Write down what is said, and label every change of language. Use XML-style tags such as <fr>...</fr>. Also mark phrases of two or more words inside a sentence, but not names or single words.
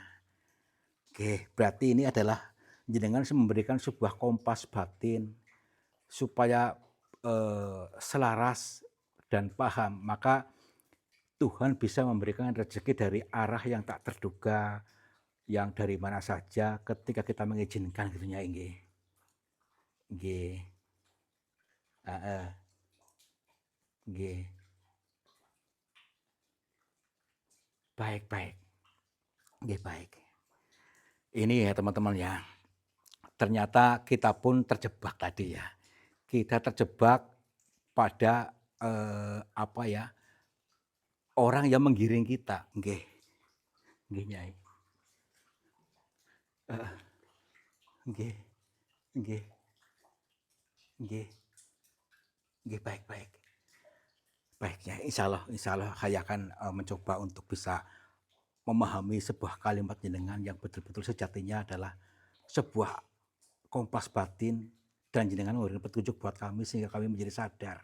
<id>Oke, berarti ini adalah jenengan memberikan sebuah kompas batin supaya, selaras dan paham, maka Tuhan bisa memberikan rezeki dari arah yang tak terduga, yang dari mana saja ketika kita mengizinkan gitu Nyai nggih.</id> <jv>Nggih, heeh, nggih.</jv> <id>Baik baik, nggih baik. Ini ya teman-teman ya, ternyata kita pun terjebak tadi ya. Kita terjebak pada, apa ya, orang yang menggiring kita,</id> <jv>nggih, nggih Nyai. Heeh, nggih, nggih, nggih, nggih,</jv> <id>baik baik. Baik Nyai, insyaallah saya akan, mencoba untuk bisa memahami sebuah kalimat jenengan yang betul-betul sejatinya adalah sebuah kompas batin dan jenengan memberikan petunjuk buat kami sehingga kami menjadi sadar.</id>